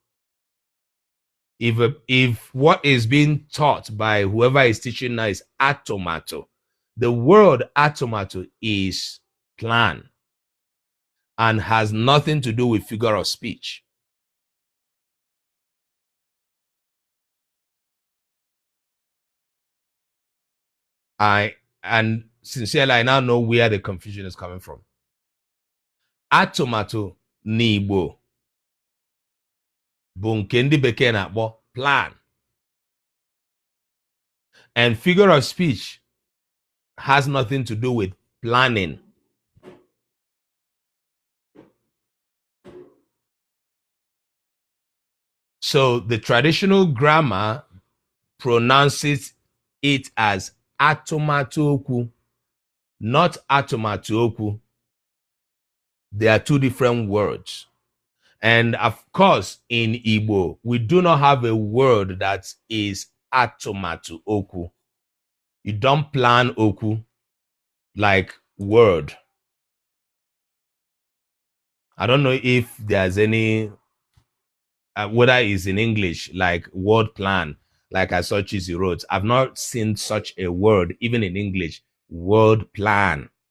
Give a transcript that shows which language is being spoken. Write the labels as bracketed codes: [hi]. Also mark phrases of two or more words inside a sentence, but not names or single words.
[en] If what is being taught by whoever is teaching now is atomato, the word atomato is plan and has nothing to do with figure of speech. And sincerely, I now know where the confusion is coming from. [ig] Atụmatụ n'Igbo bụ nke ndị bekee na-akpọ plan. [en] And figure of speech has nothing to do with planning. So the traditional grammar pronounces it as [ig] atụmatụ okwu, [en] not [ig] atụmatụ okwu. [en] They are two different words. And of course, in Igbo, we do not have a word that is [ig] atụmatụ okwu. [en] You don't plan oku like word. I don't know if there's any, whether it's in English, like word plan, like I saw Chizzy wrote. I've not seen such a word, even in English, word plan.